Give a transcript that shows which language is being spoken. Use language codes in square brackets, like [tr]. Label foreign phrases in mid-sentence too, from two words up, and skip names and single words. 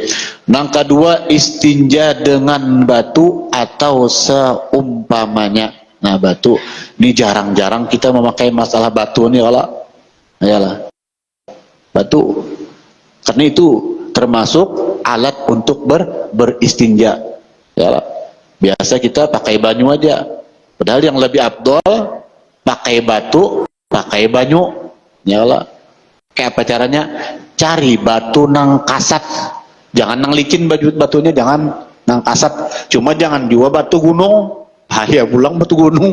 [id] Yang kedua istinja dengan batu atau seumpamanya. Nah batu ini jarang-jarang kita memakai masalah batu ini kalau, ya lah. batu. Karena itu termasuk alat untuk beristinja. Ya, biasa kita pakai banyu aja. Padahal yang lebih abdol pakai batu, pakai banyu. Ya Allah. Kayak apa caranya? Cari batu nang kasat. Jangan nang licin batunya, jangan nang kasat. Cuma jangan juga batu gunung. Bahaya pulang batu gunung.